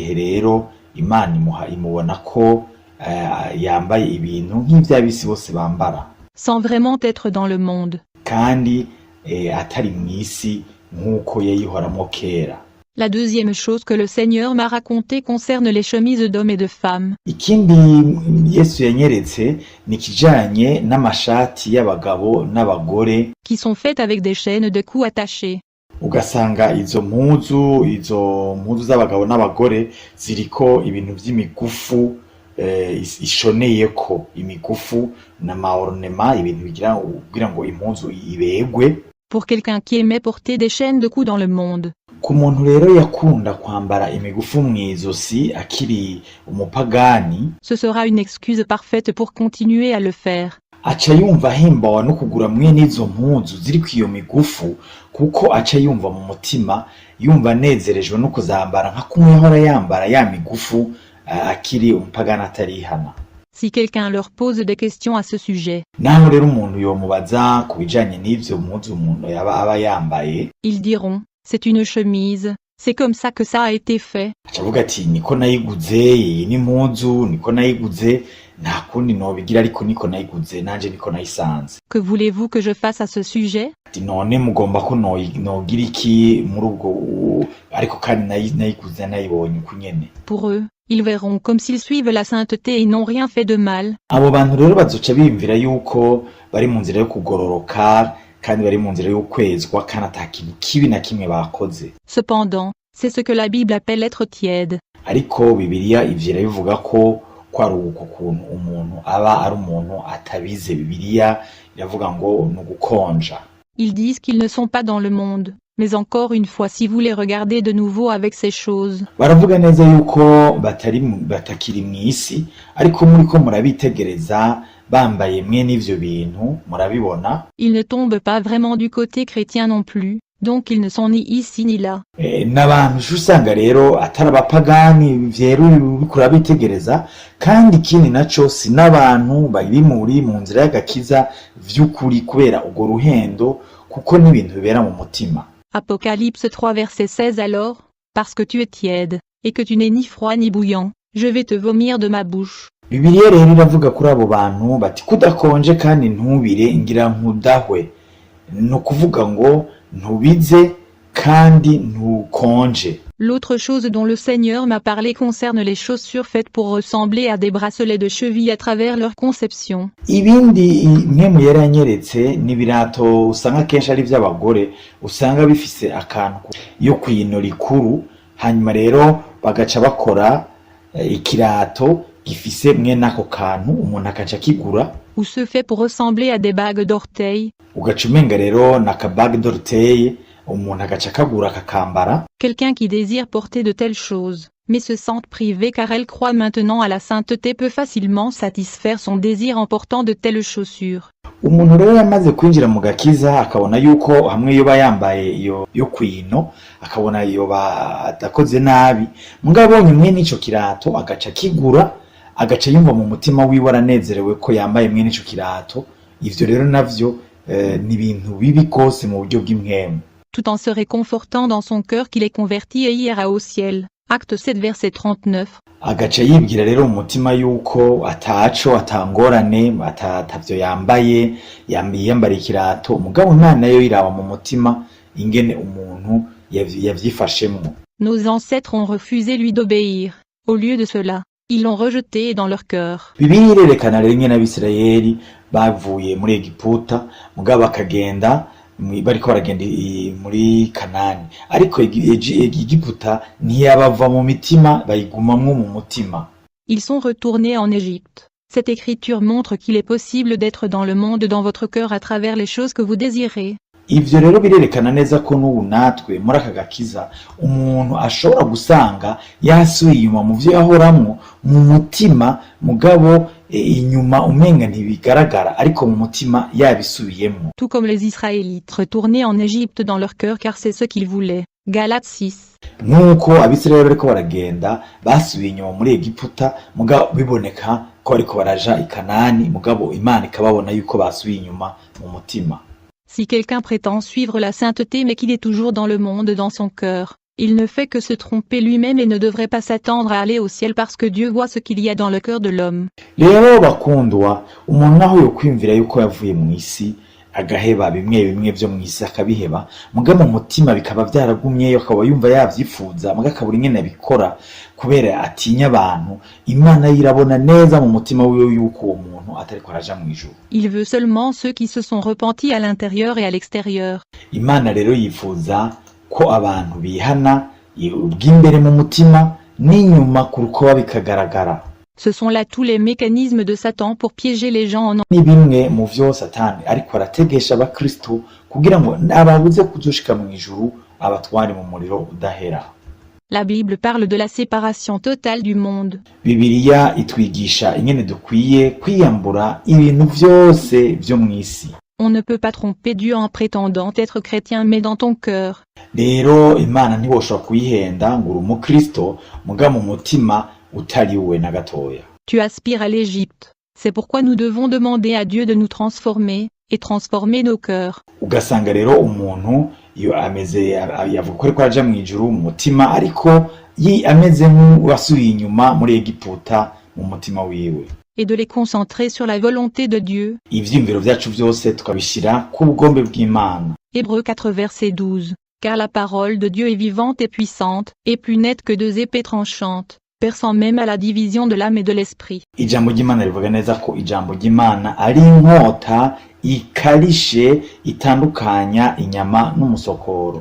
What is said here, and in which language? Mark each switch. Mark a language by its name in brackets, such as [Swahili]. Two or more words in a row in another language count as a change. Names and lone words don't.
[Rundi] Muri ico gihe rero Imana imubona ko yambaye ibintu nk'ivy'abisi bose bambara [French] sans vraiment être dans le monde. [Rundi] kandi atari mw'isi nk'uko yayihoramwo kera. [French] La deuxième chose que le Seigneur m'a racontée concerne les chemises d'hommes et de femmes. [Rundi] Ikindi Yesu yanyeretse ni kijanye n'amashati y'abagabo n'abagore [French] Qui sont faites avec des chaînes de cou attachées. [Rundi] ugasanga izo mpuzu z'abagabo n'abagore ziriko ibintu vy'imigufu ishoneyeko imigufu n'amaornema ibintu kugira ngo impuzu ibegwe. [French] Pour quelqu'un qui aimait porter des chaînes de cou dans le monde. [Rundi] Ku muntu rero yakunda kwambara imigufu mw'izosi akiri umupagani, [French] Ce sera une excuse parfaite pour continuer à le faire. [Rundi] aca yumva ahimbawa no kugura mwene izo mpuzu ziriko iyo migufu, kuko aca yumva mu mutima yumva anezerejwe no kuzambara nka kumwe yahora yambara ya migufu akiri umupagani atarihana. [French] Si quelqu'un leur pose des questions à ce sujet, [Rundi] Naho rero umuntu yomubaza ku bijanye n'ivyo mpuzu umuntu aba yambaye, [French] ils diront, c'est une chemise, c'est comme ça que ça a été fait. [Rundi] aca avuga ati niko nayiguze, iyi ni impuzu niko nayiguze, nta kundi nobigira ariko niko nayiguze, nanje niko nayisanze. [French] Que voulez-vous que je fasse à ce sujet? [Rundi] Ati none mugomba ko nogira iki muri ubwo, ariko kandi nayiguze nayibonye uko nyene. [French] Pour eux, ils verront comme s'ils suivent la sainteté et n'ont rien fait de mal. [Rundi] Abo bantu rero bazoca biyumvira yuko bari mu nzira yo kugororoka kandi bari mu nzira yo kwezwa kandi ata kintu kibi na kimwe bakoze. [French] Cependant, c'est ce que la Bible appelle être tiède. [Rundi] Ariko Bibiliya ivyo irabivuga ko ari uko kuntu umuntu aba ari umuntu atabize. Bibiliya iravuga ngo ni ugukonja. [French] Ils disent qu'ils ne sont pas dans le monde. Mais encore une fois, si vous les regardez de nouveau avec ces choses, [Rundi] Baravuga neza yuko batakiri mw'isi, ariko muriko murabitegereza bambaye mwene ivyo bintu murabibona. [French] ils ne tombent pas vraiment du côté chrétien non plus, donc ils ne sont ni ici ni là. [Rundi] N'abantu usanga rero atari abapagani vyeruye uriko urabitegereza, kandi ikindi naco si n'abantu bari mu nzira y'agakiza vy'ukuri kubera urwo ruhendo, kuko n'ibintu bibera mu mutima. [French] Apocalypse 3 verset 16 Alors, parce que tu es tiède, et que tu n'es ni froid ni bouillant, je vais te vomir de ma bouche. [Rundi] Bibiliya rero iravuga kuri abo bantu bati kudakonje kandi ntubire ngira nkudahwe. Ni ukuvuga ngo ntubize kandi ntukonje. [French] L'autre chose dont le Seigneur m'a parlé concerne les chaussures faites pour ressembler à des bracelets de cheville à travers leur conception. [Rundi] Ibindi nkemu yari yanyeretse n'ibirato usanga kenshi ari vy'abagore, usanga bifise akantu yo kwino rikuru, hanyuma rero bagaca bakora ikirato gifise mwene ako kantu umuntu akaca kigura, [French] Ou ceux faits pour ressembler à des bagues d'orteils. [Rundi] ugaca umenga rero n'akabague d'orteil umuntu agaca kagura akakambara. [French] Quelqu'un qui désire porter de telles choses, mais se sente privé car elle croit maintenant à la sainteté peut facilement satisfaire son désir en portant de telles chaussures. [Rundi] Umuntu rero yamaze kwinjira mu gakiza akabona yuko hamwe yoba yambaye yo kwino, akabona yoba adakoze nabi, mugabo abonye mwene ico kirato agaca kigura, agaca yumva mu mutima wiwe aranezerewe ko yambaye mwene ico kirato. Ivyo rero navyo ni ibintu bibi kose mu buryo bw'impwemu. [French] Tout en se réconfortant dans son cœur qu'il est converti et ira au ciel. Acte 7 verset 39. [Rundi] Agaca yibwira rero mu mutima yuko ataco atangorane atavyo yambaye yambara ikirato, mugabo Imana nayo iraba mu mutima ingene umuntu yavyifashemwo. [French] Nos ancêtres ont refusé lui d'obéir. Au lieu de cela, ils l'ont rejeté dans leur cœur. [Rundi] Bibiliya irerekana rero ingene Abisirayeli bavuye muri Egiputa, mugabo bakagenda bariko baragenda muri Kanani, ariko Egiputa ntiyabava mu mitima, bayigumamwo mu mutima. [French] Ils sont retournés en Égypte. Cette écriture montre qu'il est possible d'être dans le monde dans votre cœur à travers les choses que vous désirez. [Rundi] Ivyo rero birerekana neza ko n'ubu natwe muri aka gakiza umuntu ashobora gusanga yasubiye inyuma mu vyo yahoramwo mu mutima, mugabo inyuma umenga ntibigaragara, ariko mu mutima yabisubiyemwo. [French] Tout comme les Israélites retournaient en Égypte dans leur cœur car c'est ce qu'ils voulaient. Galates 6. [Rundi] Nk'uko Abisirayeli bariko baragenda basubiye inyuma muri Egiputa, mugabo biboneka ko bariko baraja i Kanani, mugabo Imana ikababona yuko basubiye inyuma mu mutima. [French] Si quelqu'un prétend suivre la sainteté mais qu'il est toujours dans le monde dans son cœur, Il ne fait que se tromper lui-même et ne devrait pas s'attendre à aller au ciel parce que Dieu voit ce qu'il y a dans le cœur de l'homme. [Rundi] rero bakundwa, umuntu naho yokwiyumvira yuko yavuye mu isi agaheba bimwe bimwe vyo mu isi akabiheba, muga mu mutima bikaba vyaragumyeyo, akaba yumva yavyifuza muga akabura ingene abikora kubera atinya abantu. Imana yirabona neza mu mutima wiwe yuko uwo muntu atariko araja mw'ijuru. [French] Il veut seulement ceux qui se sont repentis à l'intérieur et à l'extérieur. [Rundi] Imana rero yifuza ko abantu bihana ubw'imbere mu mutima n'inyuma ku rukoba bikagaragara. [French] Ce sont là tous les mécanismes de Satan pour piéger les gens en [Rundi] ni bimwe mu vyo Satani ariko arategesha abakristo kugira ngo ababuze kuzoshika mw'ijuru, abatware mu muriro udahera. [French] La Bible parle de la séparation totale du monde. [Rundi] Bibiliya itwigisha ingene dukwiye kwiyambura ibintu vyose vyo mw'isi. [French] On ne peut pas tromper Dieu en prétendant être chrétien mais dans ton cœur. [Rundi] Rero Imana ntiboshobora kuyihenda ngo uri umukristo muga mu mutima utari we na gatoya. [French] Tu aspires à l'Égypte. C'est pourquoi nous devons demander à Dieu de nous transformer, et transformer nos cœurs. [Rundi] Ugasanga rero umuntu iyo ameze yavuga ko ariko araja mw'ijuru mu mutima, ariko ameze nk'uwasubiye inyuma muri Egiputa mu mutima wiwe. [French] Et de les concentrer sur la volonté de Dieu. [Rundi] Ivyiyumviro vyacu vyose tukabishira ku bugombe bw'Imana. [French] Hébreux 4 verset 12. Car la parole de Dieu est vivante et puissante, et plus nette que deux épées tranchantes, perçant même à la division de l'âme et de l'esprit. [Rundi] Ijambo ry'Imana rivuga neza ko ijambo ry'Imana ari inkota ikarishe itandukanya inyama n'umusokoro.